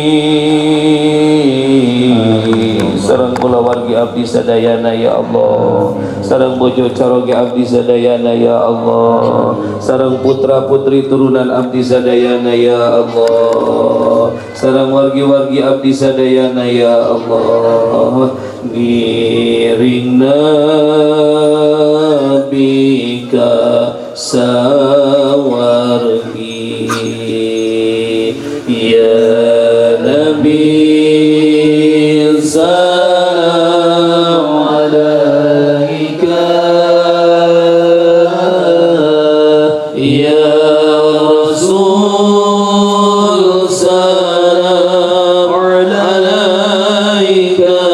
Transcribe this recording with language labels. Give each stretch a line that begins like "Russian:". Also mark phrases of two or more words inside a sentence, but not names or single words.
Sundanese: sareng kula wargi abdi sadayana
Arabic: يا الله,
Sundanese: sareng bojo caroge abdi sadayana
Arabic: يا الله,
Sundanese: sareng putra putri turunan abdi sadayana
Arabic: يا الله,
Sundanese: sareng wargi-wargi abdi sadayana
Arabic: يا الله,
Sundanese: ngiringna
Arabic: bika sawargi يا نبي سلام عليك يا رسول سلام عليك